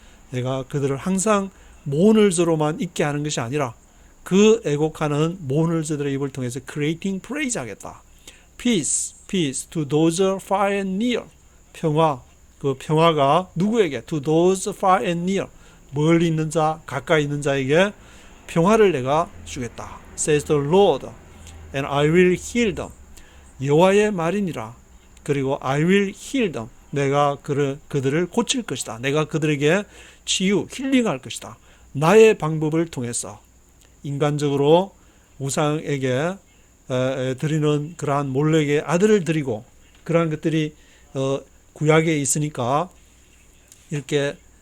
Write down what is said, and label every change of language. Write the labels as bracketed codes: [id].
[ko] 내가 그들을 항상 mourners로만 있게 하는 것이 아니라 그 애곡하는 mourners들의 입을 통해서 [en] creating praise [ko] 하겠다. [en] Peace, peace to those far and near. [ko] 평화, 그 평화가 누구에게? [en] To those far and near. [ko] 멀리 있는 자, 가까이 있는 자에게 평화를 내가 주겠다. [en] Says the Lord, and I will heal them. [ko] 여호와의 말이니라. [en] 그리고 I will heal them. [ko] 내가 그들을 고칠 것이다. 내가 그들에게 치유, 힐링할 것이다. 나의 방법을 통해서 인간적으로 우상에게 드리는 그러한 몰렉의 아들을 드리고 그러한 것들이 구약에 있으니까 이렇게